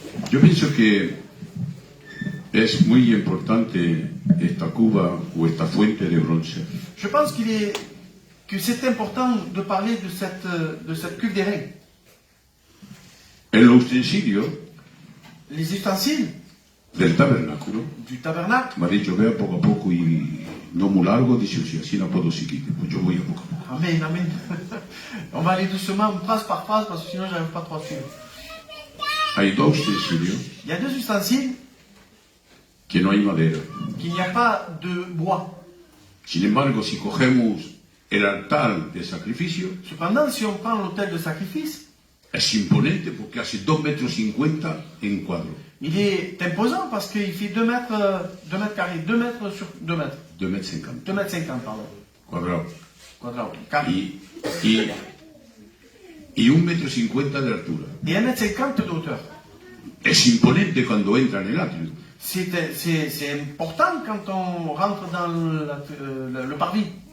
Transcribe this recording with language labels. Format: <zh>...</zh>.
<es>Yo pienso que es muy importante esta cuba o esta fuente de bronce.</es> <fr>Je pense que c'est important de parler de cette cuve d'airain.</fr> <es>En los utensilios</es> <fr>Les ustensiles</fr> <es>del tabernáculo,</es> <fr>du tabernacle.</fr> <es>me ha dicho, vea poco a poco y no muy largo, dice, si así no puedo seguir. Pues yo voy a poco a poco. Amen, amen.</es> <fr>On va aller doucement, phrase par phrase, parce que sinon j'arrive pas trop à suivre.</fr> <es>Hay dos utensilios</es> <fr>Il y a deux ustensiles</fr> <es>que no hay madera.</es> <fr>qu'il n'y a pas de bois.</fr> <es>Sin embargo, si cogemos el altar de sacrificio,</es> <fr>Cependant, si on prend l'autel de sacrifice,</fr> <es>es imponente porque hace 2,50 metros en cuadro.</es> <fr>il est imposant parce qu'il fait 2 mètres carrés, 2 mètres sur 2 mètres.</fr> <es>2,50 metros</es> <fr>2 mètres 50, pardon.</fr> <es>cuadrados.</es> <fr>Quadrat, carré.</fr> <es>Y 1,50 metros de altura.</es> <fr>Et 1 mètre 50 de hauteur.</fr> <es>Es imponente cuando entra en el atrio.</es> <fr>C'est important quand on rentre dans le parvis.</fr>